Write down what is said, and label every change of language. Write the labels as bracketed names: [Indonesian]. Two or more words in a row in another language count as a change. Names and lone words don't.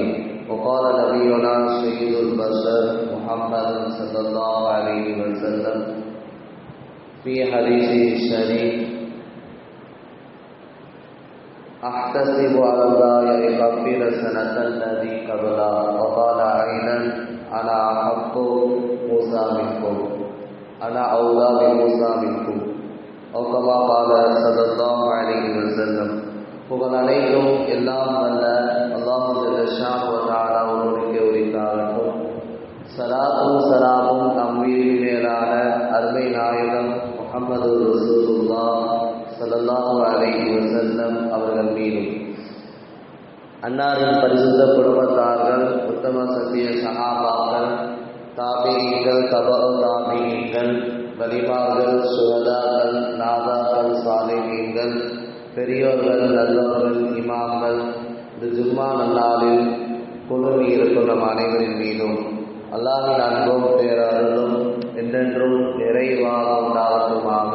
[Arabic] وقال نبينا سيد البشر محمد صلى الله عليه وسلم في حديثه الشريف: أحتسب على الله أن يكفر السنة الذي قبلها. وقال أيضا: أنا أحق موسى منكم، أنا أولى بموسى منكم. أو كما قال صلى الله عليه وسلم. [Tamil] புகழ் அனைத்தும் எல்லாம் வல்ல [Arabic] الله جل شأنه وتعالى [Tamil] ஒருவனுக்கே உரித்தாகட்டும். ஸலாத்தும் ஸலாமும் நம் உயிரின் மேலான அருமை நாயகம் [Arabic] محمد رسول الله صلى الله عليه [Tamil] வஸல்லம் அவர்கள் மீதும், அன்னாரின் பரிசுத்த குடும்பத்தார்கள், உத்தம சத்திய சஹாபாக்கள், தாபீகள், தபஉ தாபீகள், வலிமார்கள், சுஹதாக்கள், நாதாக்கள், சாலிஹீன்கள், பெரியோர்கள், நல்லோர்கள், இமாம்கள், இந்த ஜும்மா நன்னாளில் குழுமி இருக்கும் நம் அனைவரின் மீதும் அல்லாஹ்வின் அன்பும் பேரருளும் என்றென்றும் நிறைவாக உண்டாகட்டுமாக.